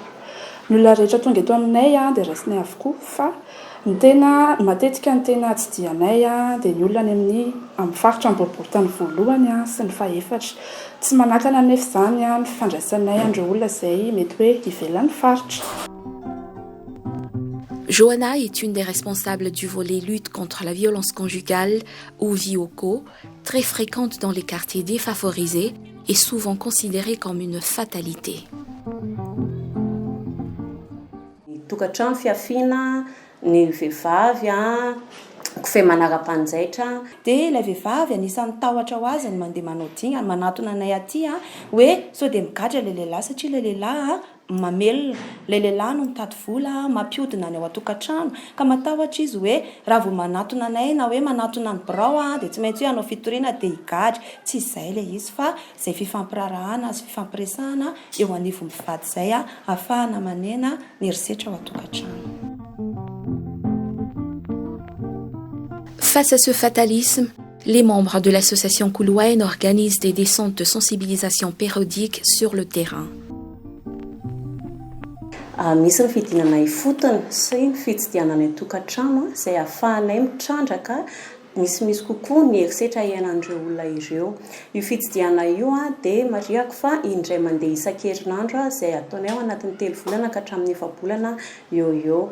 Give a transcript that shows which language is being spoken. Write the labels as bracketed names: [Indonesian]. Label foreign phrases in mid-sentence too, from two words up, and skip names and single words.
[Malagasy] Ny olona rehetra tonga eto aminay dia raisinay avokoa fa ny tena matetika ny tena tsy dianay dia ny olona any amin'ny faritra amin'ny boriboritany voalohany sy ny faefatra. Tsy manakana nefa izany ny fifandraisanay andreo olona izay mety hoe ivelan'ny faritra. [French] Johanna est une des responsables du volet lutte contre la violence conjugale ou VIOCO, très fréquente dans les quartiers défavorisés et souvent considérée comme une fatalité. [Malagasy] Tokatrano fiafiana ny vehivavy kofehy manara-panjaitra dia ilay vehivavy anisan'ny tahotra ho azy ny mandeha manao dinga manatona anay aty hoe sao dia migadra ilay lehilahy satria ilay lehilahy mamelona, ilay lehilahy no mitady vola mampiodina ny ao an-tokatrano ka matahotra izy hoe raha vao manatona anay na hoe manatona ny birao dia tsy maintsy hoe anao fitoriana dia higadra. Tsy izay ilay izy fa izay fifampirarahana sy fifampiresahana eo anivon'ny vady izay ahafahana manena ny herisetra ao an-tokatrano. [French] Face à ce fatalisme, les membres de l'association Kuluain organisent des descentes de sensibilisation périodiques sur le terrain. [Malagasy] Misy ny fidinana ifotony sy ny fitsidianana ny tokatrano izay ahafahanay mitrandraka misy kokoa ny herisetra iainan'ireo olona ireo. Io fitsidiana io dia mariako fa indray mandeha isan-kerinandro izay ataonay ao anatin'ny 3 volana ka hatramin'ny 9 bolana eo.